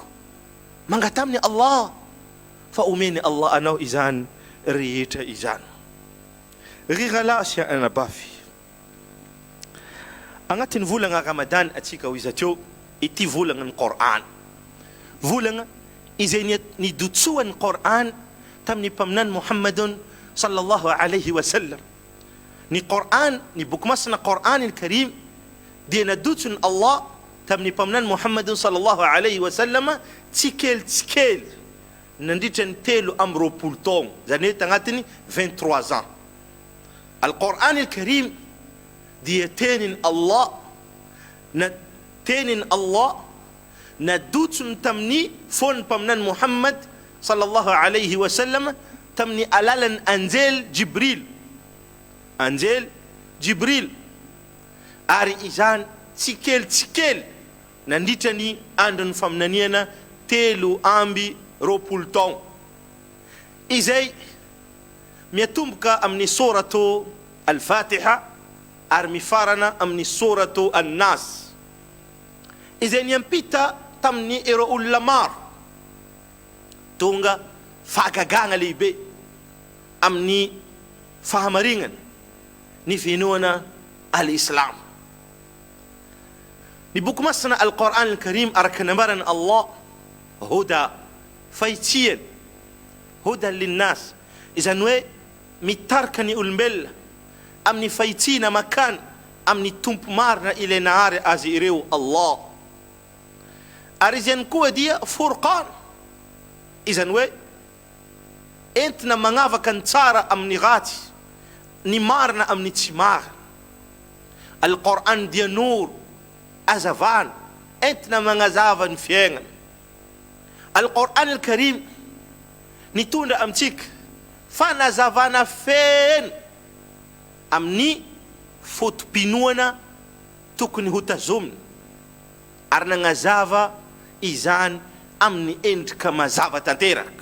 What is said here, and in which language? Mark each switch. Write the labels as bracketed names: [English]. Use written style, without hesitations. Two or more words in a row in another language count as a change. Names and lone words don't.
[Malagasy] Mangata amin'ny Allah, fa omeny Allah anao izany rehetra izany. Rigala sia anabavy, agnatin'ny volagna Ramadan atsika ho iza teo ity volagna ny Qur'an, volagna izay nidotsoan'ny Qur'an tamin'ny mpaminany Muhammadun [Arabic] صلى الله عليه وسلم. [Malagasy] Ny Qur'an, ny boky masina Qur'an al-Karim dia nadotsony Allah tamin'ny mpaminany Muhammadun [Arabic] صلى الله عليه وسلم [Malagasy] tsikely nandritra ny 3 taogno, zany hoe tagnatiny 23 ans. Al-Qur'an al-Karim dia tenin Allah nadotsony tamin'ny fon'ny mpaminany Muhammad [Arabic] صلى الله عليه وسلم [Malagasy] tamin'ny alalan'ny anjely Jibril, ary izany tsikely nandritra ny andron'ny faminaniana 3 amby 20 taogno. Izay miatomboka amin'ny suratu al-Fatiha ary mifarana amin'ny suratu an-Nas, izay niampita tamin'ny ero olona maro tonga fahagagagna lehibe amin'ny fahamarignana ny finoana al-Islam. Ny boky masina al-Qur'an al-Karim araka nambarana Allah huda, fahitsiany, [Arabic] هدى للناس, [Malagasy] izany hoe mitarika ny olombelona amin'ny fahitsiana makany amin'ny tompo marina ilay nahary azy ireo Allah. Ary izy ihany koa dia furqan, izany hoe entina magnavaka ny tsara amin'ny ratsy, ny marina amin'ny tsy marina. Al-Qur'an dia nur, azavana, entina magnazava ny fiaignana. Al-Qur'an al-Karim nitondra amintsika fanazavana feno amin'ny fotom-pinoana tokony ho tazomina, ary nagnazava izany amin'ny endrika mazava tanteraka.